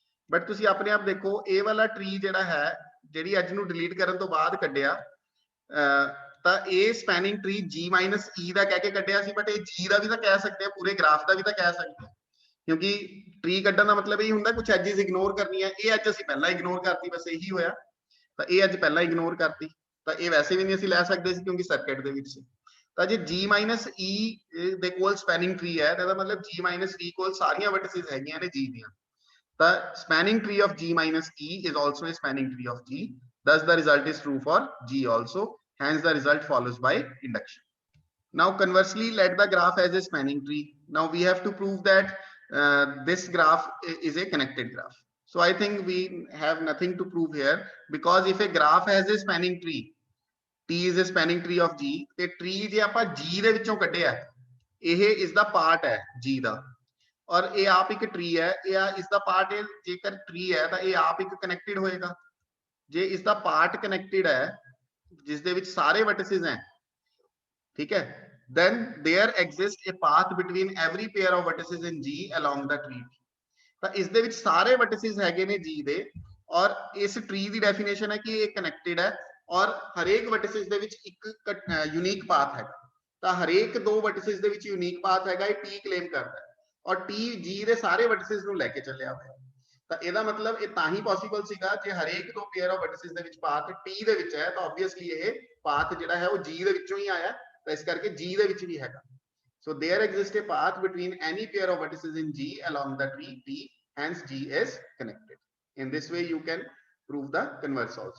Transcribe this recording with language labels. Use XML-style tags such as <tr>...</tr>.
<pa>But ਤੁਸੀਂ ਆਪਣੇ ਆਪ ਦੇਖੋ, ਇਹ ਵਾਲਾ ਟਰੀ ਜਿਹੜਾ ਹੈ, ਜਿਹੜੀ ਐਜ ਨੂੰ ਡਿਲੀਟ ਕਰਨ ਤੋਂ ਬਾਅਦ ਕੱਢਿਆ, ਤਾਂ ਇਹ ਸਪੈਨਿੰਗ ਟਰੀ G minus E ਦਾ ਕਹਿ ਕੇ ਕੱਢਿਆ ਸੀ, ਬਟ ਇਹ G ਦਾ ਵੀ ਤਾਂ ਕਹਿ ਸਕਦੇ ਆ, ਪੂਰੇ ਗ੍ਰਾਫ ਦਾ ਵੀ ਤਾਂ ਕਹਿ ਸਕਦੇ ਆ, ਕਿਉਂਕਿ ਟਰੀ ਕੱਢਣ ਦਾ ਮਤਲਬ ਇਹ ਹੁੰਦਾ ਕੁਝ ਐਜਿਸ ਇਗਨੋਰ ਕਰਨੀ ਹੈ। ਇਹ ਐਜ ਅਸੀਂ ਪਹਿਲਾਂ ਇਗਨੋਰ ਕਰਤੀ, ਬਸ ਇਹੀ ਹੋਇਆ। ਤਾਂ ਇਹ ਐਜ ਪਹਿਲਾਂ ਇਗਨੋਰ ਕਰਤੀ, ਤਾਂ ਇਹ ਵੈਸੇ ਵੀ ਨਹੀਂ ਅਸੀਂ ਲੈ ਸਕਦੇ ਸੀ ਕਿਉਂਕਿ ਸਰਕਟ ਦੇ ਵਿੱਚ ਸੀ। ਤਾਂ ਜੇ G minus E ਦੇ ਕੋਲ ਸਪੈਨਿੰਗ ਟਰੀ ਹੈ, ਤਾਂ ਇਹਦਾ ਮਤਲਬ G minus E ਕੋਲ ਸਾਰੀਆਂ ਵਰਟਿਸਿਸ ਹੈਗੀਆਂ ਨੇ G ਦੀਆਂ।</pa> <en>The spanning tree of G minus E is also a spanning tree of G. Thus, the result is true for G also. Hence, the result follows by induction. Now, conversely, let the graph as a spanning tree. Now, we have to prove that this graph is a connected graph. So, I think we have nothing to prove here, because if a graph has a spanning tree, T is a spanning tree of G,</en> <pa>ਤੇ tree ਜੇ ਆਪਾਂ G ਦੇ ਵਿੱਚੋਂ ਕੱਢਿਆ, ਇਹ ਇਸ ਦਾ part ਹੈ G ਦਾ, ਔਰ ਇਹ ਆਪ ਇੱਕ ਟਰੀ ਹੈ, ਇਹ ਇਸ ਦਾ ਪਾਰਟ ਹੈ। ਜੇਕਰ ਟਰੀ ਹੈ ਤਾਂ ਇਹ ਆਪ ਇੱਕ ਕਨੈਕਟਡ ਹੋਏਗਾ। ਜੇ ਇਸ ਦਾ ਪਾਰਟ ਕਨੈਕਟਡ ਹੈ ਜਿਸ ਦੇ ਵਿੱਚ ਸਾਰੇ ਵਰਟਿਸਿਸ ਹੈ, ਠੀਕ ਹੈ,</pa> <en>then there exists a path between every pair of vertices in G along the tree.</en> <pa>ਤਾਂ ਇਸ ਦੇ ਵਿੱਚ ਸਾਰੇ ਵਰਟਿਸਿਸ ਹੈਗੇ ਨੇ G ਦੇ, ਔਰ ਇਸ ਟਰੀ ਦੀ ਡੈਫੀਨੇਸ਼ਨ ਹੈ ਕਿ ਇਹ ਕਨੈਕਟਡ ਹੈ, ਔਰ ਹਰੇਕ ਵਰਟਿਸਿਸ ਦੇ ਵਿੱਚ ਇੱਕ ਯੂਨੀਕ ਪਾਥ ਹੈ। ਤਾਂ ਹਰੇਕ ਦੋ ਵਰਟਿਸਿਸ ਦੇ ਵਿੱਚ ਯੂਨੀਕ ਪਾਥ ਹੈਗਾ, ਇਹ T ਕਲੇਮ ਕਰਦਾ ਹੈ, ਔਰ T G ਦੇ ਸਾਰੇ ਵਰਟਿਸਿਸ ਨੂੰ ਲੈ ਕੇ ਚੱਲਿਆ ਹੋਇਆ। ਤਾਂ ਇਹਦਾ ਮਤਲਬ ਇਹ ਤਾਂ ਹੀ ਪੋਸੀਬਲ ਸੀਗਾ ਜੇ ਹਰੇਕ ਦੋ ਪੇਅਰ ਆਫ ਵਰਟਿਸਿਸ ਦੇ ਵਿੱਚ ਪਾਥ T ਦੇ ਵਿੱਚ ਹੈ, ਤਾਂ ਆਬਵੀਅਸਲੀ ਇਹ ਪਾਥ ਜਿਹੜਾ ਹੈ ਉਹ G ਦੇ ਵਿੱਚੋਂ ਹੀ ਆਇਆ, ਤਾਂ ਇਸ ਕਰਕੇ G ਦੇ ਵਿੱਚ ਵੀ ਹੈਗਾ।</pa> <en>So there exists a path between any pair of vertices in G along the tree T, hence G is connected. In this way you can prove the converse also.</en>